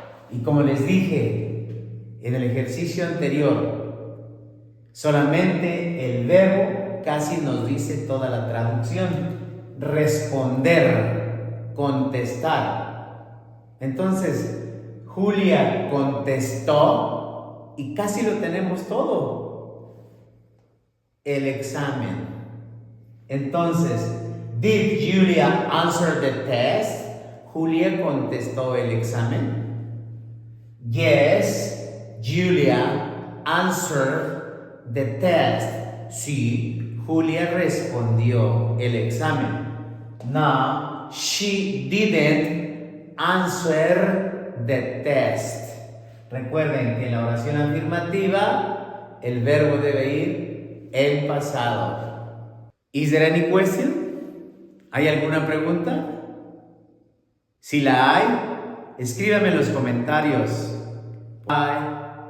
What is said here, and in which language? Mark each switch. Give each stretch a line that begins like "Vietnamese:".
Spanish: Y como les dije en el ejercicio anterior, solamente el verbo casi nos dice toda la traducción. Responder, contestar. Entonces, Julia contestó y casi lo tenemos todo. El examen. Entonces,
English: did Julia answer the test?
Spanish: Julia contestó el examen.
English: Yes, Julia answered the test.
Spanish: Sí, Julia respondió el examen.
English: No, she didn't answer the test.
Spanish: Recuerden que en la oración afirmativa el verbo debe ir en pasado.
English: Is there any question?
Spanish: ¿Hay alguna pregunta? Si la hay, escríbame en los comentarios. Bye.